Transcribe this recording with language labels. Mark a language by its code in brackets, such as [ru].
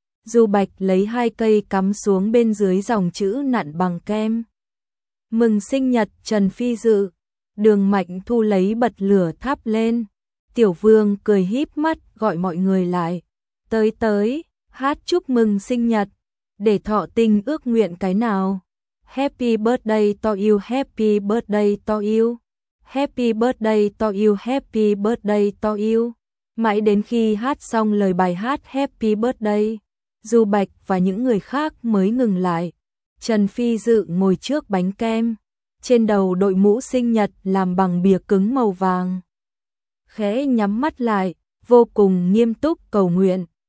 [vi] Du Bạch lấy 2 cây cắm xuống bên dưới dòng chữ nặn bằng kem. Mừng sinh nhật Trần Phi Dự. Đường Mạnh Thu lấy bật lửa thắp lên. Tiểu Vương cười híp mắt gọi mọi người lại. Tới tới, hát chúc mừng sinh nhật. Để thọ tình ước nguyện cái nào. [en] Happy birthday to you, happy birthday to you. Happy birthday to you, happy birthday to you. [vi] Mãi đến khi hát xong lời bài hát happy birthday, Du Bạch và những người khác mới ngừng lại. Trần Phi Dự ngồi trước bánh kem, trên đầu đội mũ sinh nhật làm bằng bìa cứng màu vàng. Khẽ nhắm mắt lại, vô cùng nghiêm túc cầu nguyện.